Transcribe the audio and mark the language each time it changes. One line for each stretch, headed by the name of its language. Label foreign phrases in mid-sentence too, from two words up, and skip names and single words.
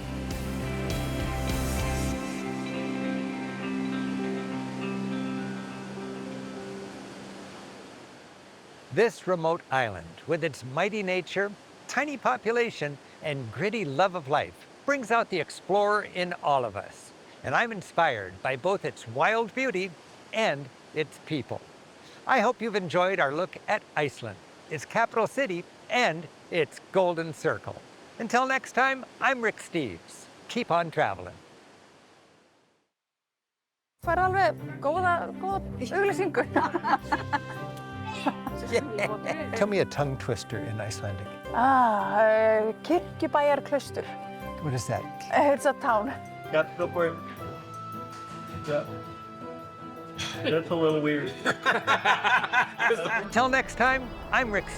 English: This remote island, with its mighty nature, tiny population, and gritty love of life, brings out the explorer in all of us. And I'm inspired by both its wild beauty and its people. I hope you've enjoyed our look at Iceland, its capital city, and its Golden Circle. Until next time, I'm Rick Steves. Keep on traveling.
Icelandic: Fær alveg góða auglýsingu.
English: Tell me a tongue twister in Icelandic. Kirkjubæjarklaustur. What is that? It's a town. Yeah, go for it. Yeah. That's a little weird. Until next time, I'm Rick Steves.